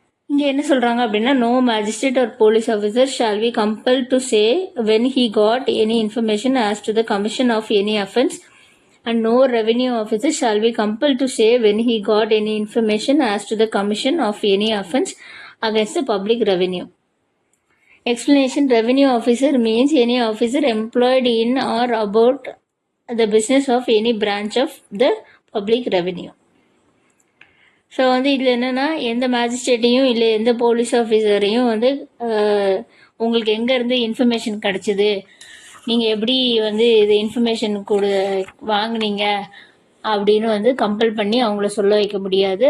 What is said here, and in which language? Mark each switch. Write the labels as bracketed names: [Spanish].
[Tamil] இங்கே என்ன சொல்கிறாங்க அப்படின்னா, [English] No magistrate or police officer shall be compel to say when he got any information as to the commission of any offence and no revenue officer shall be compel to say when he got any information as to the commission of any offence against the public revenue. Explanation: Revenue officer means any officer employed in or about the business of any branch of the public revenue. [Tamil] So வந்து இதில் என்னென்னா, எந்த மேஜிஸ்ட்ரேட்டையும் இல்லை எந்த police ஆஃபீஸரையும் வந்து உங்களுக்கு எங்கேருந்து information கிடச்சிது, நீங்கள் எப்படி வந்து இது இன்ஃபர்மேஷன் வாங்கினீங்க அப்படின்னு வந்து கம்பல் பண்ணி அவங்கள சொல்ல வைக்க முடியாது.